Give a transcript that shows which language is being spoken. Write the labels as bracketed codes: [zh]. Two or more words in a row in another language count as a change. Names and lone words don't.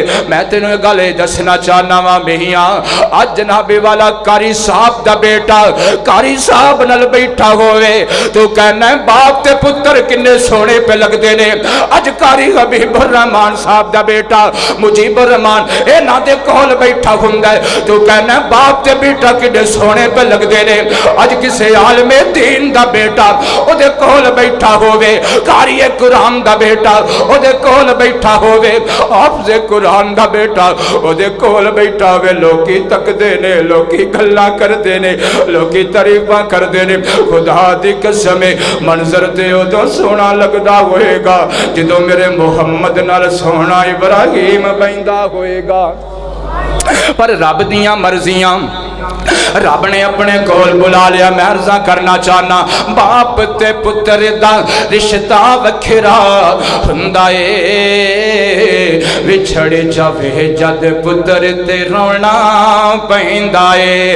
[pa] میں تینوں گل دسنا چاہنا وا میاں, اج جناب والا قاری صاحب دا بیٹا قاری صاحب نال بیٹھا ہوئے تو کہنا ہے باپ تے پتر کنے سونے پہ لگ دے نے. اج قاری حبیب الرحمان صاحب دا بیٹا مجیب الرحمان اے نا دے کول بیٹھا ہوندا ہے تو کہنا ہے باپ تے بیٹا کنے سونے پہ لگ دے نے. اج کسے عالم دین دا بیٹا او دے کول بیٹھا ہوئے, قاری قرآن دا بیٹا او دے کول بیٹھا ہوئے, حافظ قرآن دا بیٹا او دے کول بیٹھا ہوئے. لوکی تک دے نے, لوکی گلاں کر دے نے, لوکی تعریفاں کر دے نے. خدا دی قسم منظر تے ادوں سونا لگدا ہوئے گا جدوں میرے محمد نال سونا ابراہیم بیندا ہوئے گا. پر رب دیاں مرضیاں رب نے اپنے کول بلا لیا. میں عرضا کرنا چاہنا باپ تے پتر دا رشتہ وکھرا ہندا اے، وچھڑ جاوے جد پتر تے رونا پیندا اے.